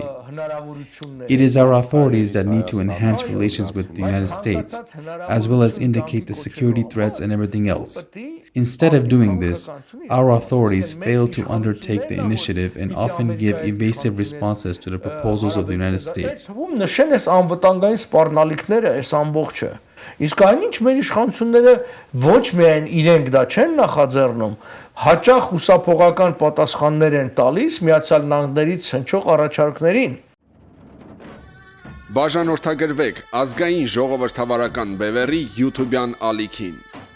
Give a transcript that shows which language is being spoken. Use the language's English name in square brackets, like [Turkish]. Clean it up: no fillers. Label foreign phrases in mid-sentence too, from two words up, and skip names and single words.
[English] It is our authorities that need to enhance relations with the United States, as well as indicate the security threats and everything else. Instead of doing this, our authorities fail to undertake the initiative and often give evasive responses to the proposals of the United States. [Armenian] Իսկ այնինչ մեր իշխանությունները ոչ միայն իրենք դա չեն նախաձեռնում, հաճախ հուսափողական պատասխաններ են տալիս Միացյալ Նահանգներից հնչող առաջարկներին։ Բաժանորդագրվեք ազգային ժողովրդավարական բևեռի YouTube-յան ալիքին։